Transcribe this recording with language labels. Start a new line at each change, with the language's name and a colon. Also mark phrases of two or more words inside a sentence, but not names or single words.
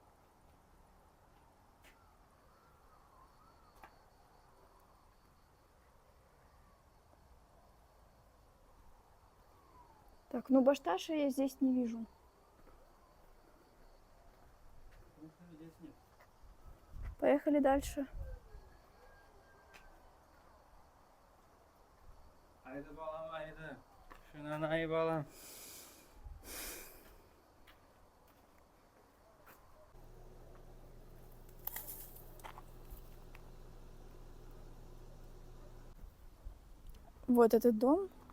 Russian: Так, ну Башташа я здесь не вижу. Поехали дальше.
Crimean Tatar: Haydi balam, haydi. Şinanay balam.
Russian: Вот этот дом.